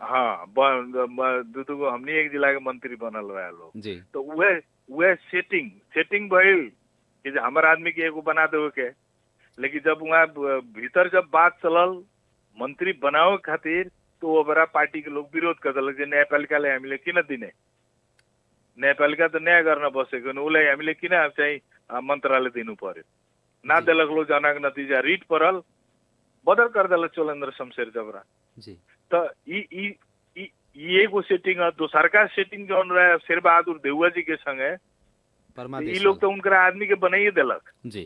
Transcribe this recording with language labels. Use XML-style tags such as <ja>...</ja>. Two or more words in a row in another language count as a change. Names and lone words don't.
<bho>हाँ, दू को हमनी एक जिला के मंत्री बनल रहे लोग जी। तो वह सेटिंग भइल कि हमार आदमी के एगो बना देवे के, लेकिन जब वहाँ भीतर जब बात चलल मंत्री बनावे खातिर तो वो बड़ा पार्टी के लोग विरोध कर दिलक।</bho> <ne>न्यायपालिका ले हामीले किन दिने, न्यायपालिका तो न्याय गर्न बसेको उसलाई हामीले किन चाहिँ मन्त्रालय दिनु पर्यो,</ne> <bho>ना दिलक लोग। जना के नतिजा रिट परल, बदल कर दिलक चोलेन्द्र शमशेर जबरा जी। तो ये एगो सेटिंग है। दोसरका सेटिंग जौन रहे शेर बहादुर देउआ जी के संगे, ये लोग तो उनका आदमी के बनाइए दिलक जी,</bho>